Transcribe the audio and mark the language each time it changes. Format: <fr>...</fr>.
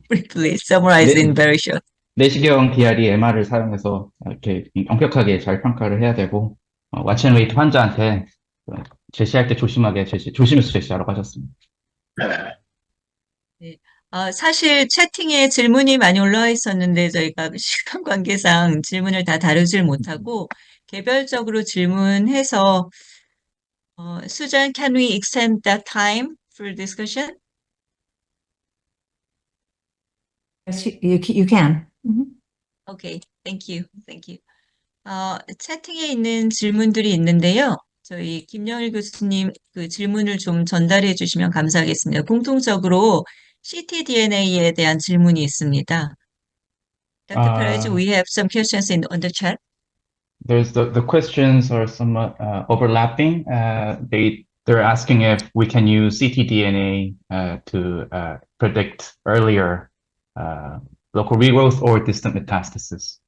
<en>Briefly summarize in very short.</en> <ko>내시경 DR이 MR을 사용해서 이렇게 엄격하게 잘 평가를 해야 되고, 왓앤웨이트 환자한테 제시할 때 조심해서 제시하라고 하셨습니다. 네. 사실 채팅에 질문이 많이 올라와 있었는데 저희가 시간 관계상 질문을 다 다루질 못하고 개별적으로 질문해서</ko> <en>Susan, can we extend that time for discussion? Yes, you can. Mhm. Okay, thank you. Thank you.</en> <ko>채팅에 있는 질문들이 있는데요. 저희 김영일 교수님 그 질문을 좀 전달해 주시면 감사하겠습니다. 공통적으로 ctDNA에 대한 질문이 있습니다.</ko> <en>Dr. Perez, we have some questions on the chat. There's the questions are somewhat overlapping. They're asking if we can use ctDNA to predict earlier local regrowth or distant metastasis.</en>